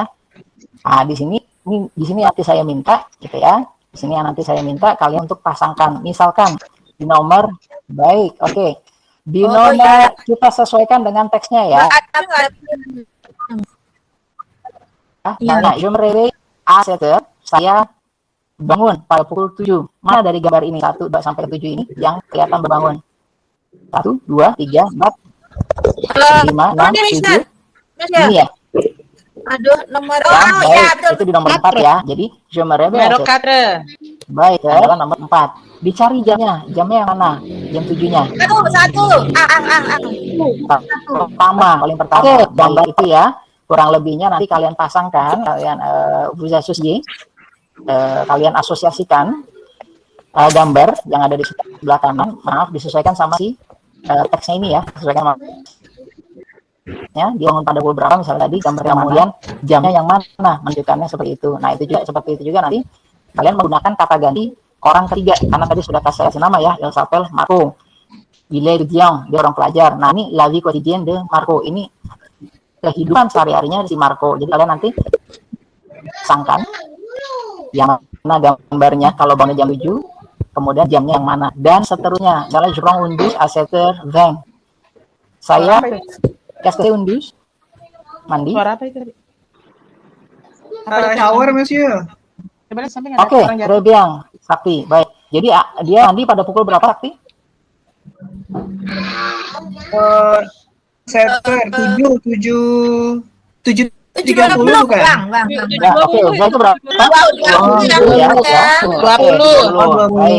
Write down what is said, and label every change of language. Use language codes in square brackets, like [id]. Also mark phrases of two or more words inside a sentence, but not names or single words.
[id] Nah, di sini nanti saya minta, gitu ya. Di sini nanti saya minta kalian untuk pasangkan. Misalkan di nomor, baik, oke. Di nomor kita sesuaikan dengan teksnya ya. Nah, [fr] je me réveille à 7h. [id] Saya bangun pada pukul 7. Mana dari gambar ini 1, 2 sampai 7 ini yang kelihatan berbangun? 1, 2, 3, 4, 5, 6, 7. Ini ya. Aduh, nomor Baik, itu di nomor 4 ya. Jadi [fr] je me réveille. [id] Numero 4. Baik, adalah nomor 4. Dicari jamnya yang mana? Jam 7-nya. Satu. Paling pertama gambar itu ya. Kurang lebihnya nanti kalian pasangkan, kalian [fr] vous associez, [id] kalian asosiasikan gambar yang ada di sebelah kanan, maaf, disesuaikan sama si teksnya ini ya, disesuaikan sama ya, dibangun pada pukul berapa misalnya tadi, gambar kemudian jamnya yang mana, menunjukkannya seperti itu. Nah, seperti itu juga nanti kalian menggunakan kata ganti orang ketiga, karena tadi sudah saya kasih nama ya, [fr] il s'appelle Marco, il est étudiant, [id] dia orang pelajar. Nah, ini [fr] la vie quotidienne de Marco, [id] ini kehidupan sehari-harinya si Marco. Jadi kalian nanti sangkan yang mana gambarnya kalau bangunnya jam 7, kemudian jamnya yang mana, dan seterusnya. [fr] Misalnya je prends un douche à 7h20. [id] Saya kasih [fr] un douche, [id] mandi. Suara apa itu tadi? Shower, Monsieur. Oke, [fr] très bien, [id] Sakti. Baik. Jadi dia mandi pada pukul berapa, Sakti? Setter 7:30 bukan? Ya, oke, itu berapa? 20. Baik.